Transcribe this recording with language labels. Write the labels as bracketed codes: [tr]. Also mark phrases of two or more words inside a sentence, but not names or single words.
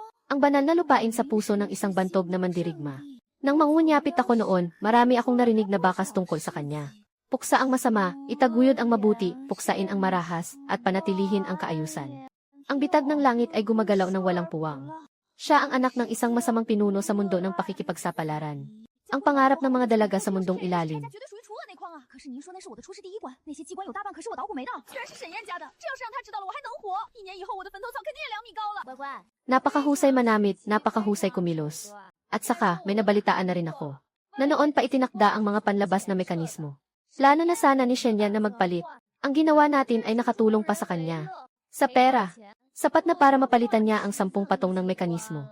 [tl] Ang banal na lupain sa puso ng isang bantog na mandirigma. Nang mangunyapit ako noon, marami akong narinig na bakas tungkol sa kanya. Puksa ang masama, itaguyod ang mabuti, puksain ang marahas, at panatilihin ang kaayusan. Ang bitag ng langit ay gumagalaw ng walang puwang. Siya ang anak ng isang masamang pinuno sa mundo ng pakikipagsapalaran. Ang pangarap ng mga dalaga sa mundong ilalim. [zh] 绝对属于除恶那筐啊！可是您说那是我的出师第一关，那些机关有大半可是我捣鼓没的，居然是沈燕家的。这要是让他知道了，我还能活？1年以后，我的坟头草肯定也2米高了。乖乖， [tl] Napakahusay manamit, napakahusay kumilos. At saka, may nabalitaan na rin ako. Na noon pa itinakda ang mga panlabas na mekanismo. Plano na sana ni Shenyan na magpalit. Ang ginawa natin ay nakatulong pa sa kanya. Sa pera, sapat na para mapalitan niya ang 10 patong ng mekanismo.